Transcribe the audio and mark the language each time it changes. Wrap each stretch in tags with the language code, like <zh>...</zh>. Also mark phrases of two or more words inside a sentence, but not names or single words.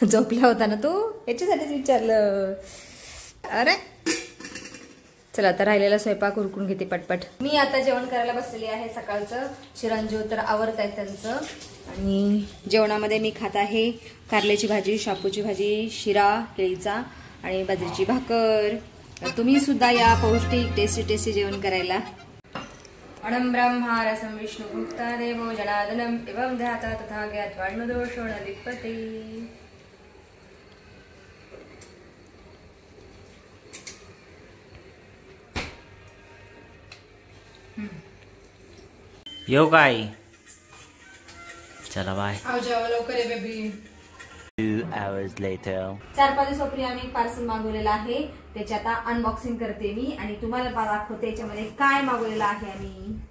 <mr>झोपला होता ना तू, याच्यासाठीच विचारलं. अरे चला आता राहिलेला स्वयंपाक उरकून घेते पटपट. मी आता जेवण करायला बसलेली आहे. सकाळचं चिरंजीव तर आवरत आहेत त्यांचं आणि जेवणामध्ये मी खात आहे कारल्याची भाजी, शापूची भाजी, शिरा केळीचा आणि बाजरीची भाकर. तुम्ही सुद्धा या पौष्टिक टेस्टी जेवण करायला.</mr> <sa>अणं ब्रह्मा रसं विष्णु भुक्ता देवो जनार्दनम् एवं ध्याता तथा ज्ञात्वा दोषो न लिप्यते.</sa> <mr>येऊ काय? चला बाय. लवकर ये बेबी.</mr> <en>2 hours later.</en> <mr>4-5 दिवसापूर्वी आम्ही एक पार्सल मागवलेलं आहे, त्याची आता अनबॉक्सिंग करते मी आणि तुम्हाला दाखवते याच्यामध्ये काय मागवलेलं आहे आम्ही.</mr>